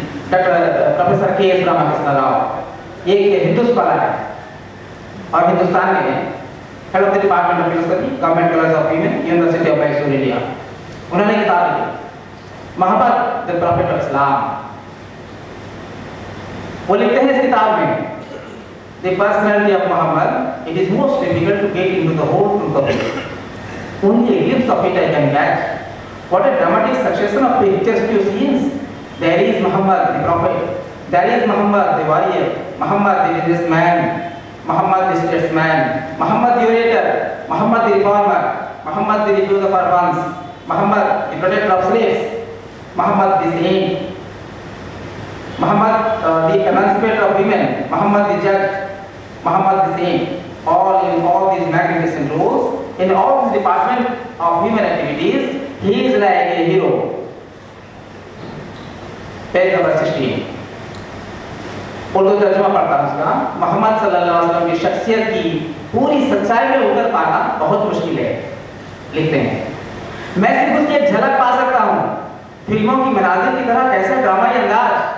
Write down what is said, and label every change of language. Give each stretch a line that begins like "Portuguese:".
Hindi: Doctor professor के S Rao एक Hindu scholar है और हिंदुस्तान के head of the department of philosophy government college of women university of Mysore India. उन्होंने किताब लिखी Mohammad the profit of Islam. वो लिखते हैं इस किताब में
English: The personality of Muhammad, it is most difficult to get into the whole truth of it. Only a glimpse of it I can catch. What a dramatic succession of picturesque scenes. There is Muhammad the prophet, there is Muhammad the warrior, Muhammad the businessman, Muhammad the statesman, Muhammad the orator, Muhammad the reformer, Muhammad the refuser of orphans, Muhammad the protector of slaves, Muhammad the saint, Muhammad the emancipator of women, Muhammad the judge, Muhammad the saint, all in all these magnificent roles, in all these departments of human activities, he is like a hero. Page number 16.
Hindi: Urdu तर्जुमा पढ़ता हूँ उसका। मोहम्मद सल्लल्लाहु अलैहि वसल्लम की शख्सियत की पूरी सच्चाई में उतर पाना बहुत मुश्किल है। लिखते हैं, मैं सिर्फ उसकी एक झलक पा सकता हूँ, फिल्मों की मनाजिर की तरह कैसे ड्रामाई अंदाज।